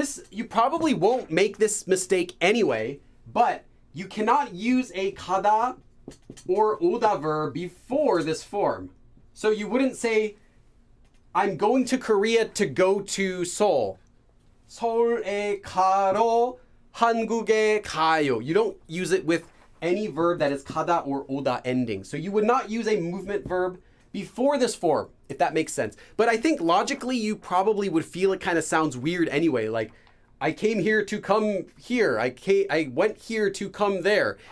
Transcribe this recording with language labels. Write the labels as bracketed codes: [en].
[en] You probably won't make this mistake anyway, but you cannot use a 가다 or 오다 verb before this form. So you wouldn't say, I'm going to Korea to go to Seoul. [ko] 서울에 가러 한국에 가요. [en] You don't use it with any verb that is 가다 or 오다 ending. So you would not use a movement verb before this form, if that makes sense. But I think logically you probably would feel it kind of sounds weird anyway. Like, I came here to come here. I went here to come there.